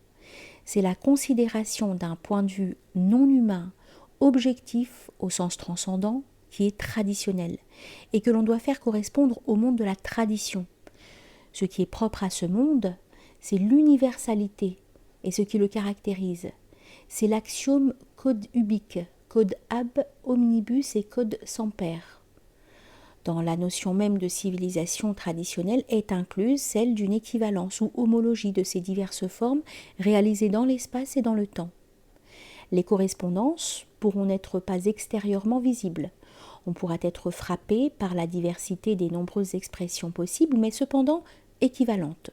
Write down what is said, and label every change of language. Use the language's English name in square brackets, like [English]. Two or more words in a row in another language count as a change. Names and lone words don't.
[French] C'est la considération d'un point de vue non humain, objectif au sens transcendant, qui est traditionnel, et que l'on doit faire correspondre au monde de la tradition. Ce qui est propre à ce monde, c'est l'universalité, et ce qui le caractérise, c'est l'axiome [Latin] quod ubique, quod ab omnibus et quod semper. [French] Dans la notion même de civilisation traditionnelle est incluse celle d'une équivalence ou homologie de ces diverses formes réalisées dans l'espace et dans le temps. Les correspondances pourront n'être pas extérieurement visibles. On pourra être frappé par la diversité des nombreuses expressions possibles, mais cependant équivalentes.